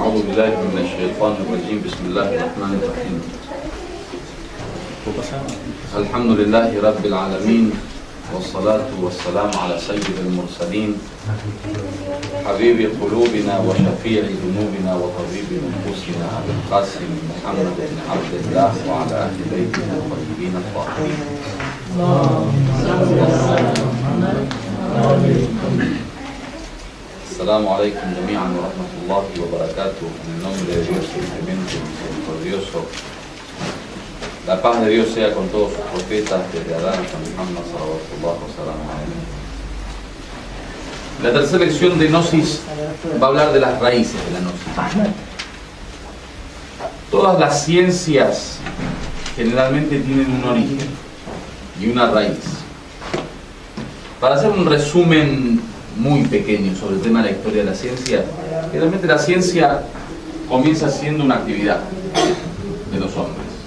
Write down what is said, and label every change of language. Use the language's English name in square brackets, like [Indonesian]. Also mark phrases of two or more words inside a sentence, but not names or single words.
[Arabic] بالله من الشيطان الرجيم بسم الله الرحمن الرحيم الحمد لله رب العالمين والصلاة والسلام على سيد المرسلين حبيب قلوبنا وشفيع ذنوبنا وطبيب نفوسنا أبي القاسم محمد بن عبد الله وعلى أهل بيته الطيبين الطاهرين. السلام عليكم جميعا ورحمة الله وبركاته. [Spanish] En el nombre de Dios, simplemente misericordioso. La paz de Dios sea con todos sus profetas, desde Adán hasta Muhammad [Arabic] صلى الله عليه وسلم. [Spanish] La tercera lección de Gnosis va a hablar de las raíces de la Gnosis. Todas las ciencias generalmente tienen un origen y una raíz. Para hacer un resumen muy pequeño sobre el tema de la historia de la ciencia, realmente la ciencia comienza siendo una actividad de los hombres.